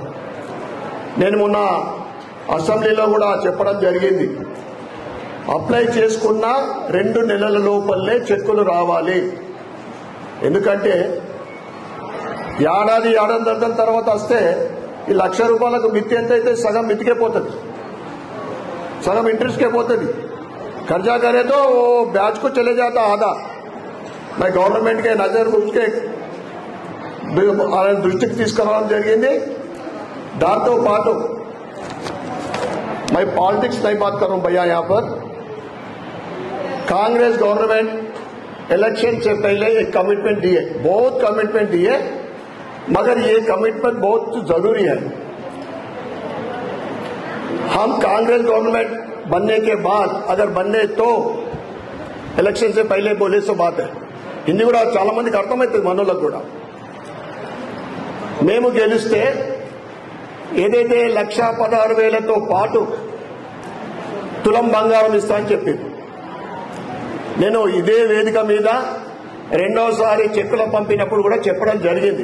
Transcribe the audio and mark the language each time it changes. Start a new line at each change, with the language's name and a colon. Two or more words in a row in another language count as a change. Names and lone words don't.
Telugu: నేను మొన్న అసెంబ్లీలో కూడా చెప్పడం జరిగింది, అప్లై చేసుకున్న 2 నెలల లోపలే చెక్కులు రావాలి. ఎందుకంటే ఏడాది తర్వాత వస్తే ఈ ₹1,00,000 మిత్తి ఎంత అయితే సగం మితికే పోతుంది, సగం ఇంట్రెస్ట్కే పోతుంది.
Hindi: कर्जा करे तो वो ब्याज को चले जाता आधा. मैं गवर्नमेंट के नजर उसके
Telugu: దృష్టికి తీసుకురావడం జరిగింది. దాంతో పాటు
Hindi: मैं पॉलिटिक्स नहीं बात कर रहा हूं भैया, यहाँ पर कांग्रेस गवर्नमेंट इलेक्शन से पहले एक कमिटमेंट दिए, बहुत कमिटमेंट दिए, मगर ये कमिटमेंट बहुत जरूरी है. हम कांग्रेस गवर्नमेंट बनने के बाद अगर बनने तो इलेक्शन से पहले बोले सो बात है.
Telugu: हिंदी కూడా చాలా మందికి అర్థమవుతుంది, మనోళ్ళకు కూడా. మేము గెలిస్తే ఏదైతే 1,16,000తో పాటు తులం బంగారం ఇస్తా అని చెప్పింది. నేను ఇదే వేదిక మీద రెండోసారి చెక్కుల పంపినప్పుడు కూడా చెప్పడం జరిగింది.